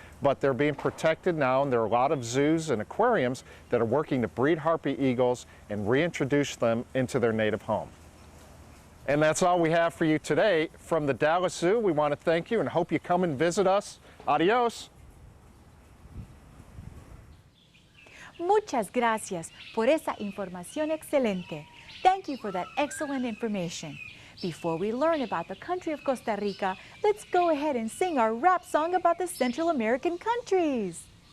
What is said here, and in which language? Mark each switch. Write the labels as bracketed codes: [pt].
[en] But they're being protected now, and there are a lot of zoos and aquariums that are working to breed Harpy eagles and reintroduce them into their native home. And that's all we have for you today. From the Dallas Zoo, we want to thank you and hope you come and visit us. [es] Adios. Muchas gracias por esa información excelente. [en] Thank you for that excellent information. Before we learn about the country of Costa Rica, let's go ahead and sing our rap song about the Central American countries.